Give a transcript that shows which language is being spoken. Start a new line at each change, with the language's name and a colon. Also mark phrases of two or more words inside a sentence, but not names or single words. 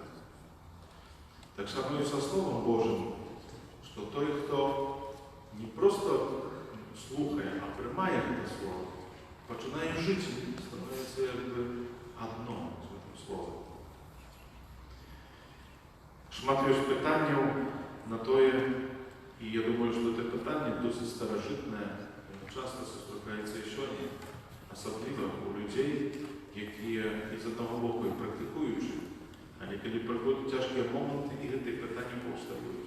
Ukrainian: Так само і со Словом Божим, що той, хто не просто слухає, а приймає це Слово, починає жити, становиться якби одно з цим Словом.
Belarusian: Шмат ёсць пытанняў на тое, і я думаю, што гэта пытанне досыць старажытнае, часта сустракаецца і сёння, асабліва у людзей, якія з аднаго боку і практыкуючы, але калі прыходзяць цяжкія моманты, і гэтыя пытанні паўстаюць.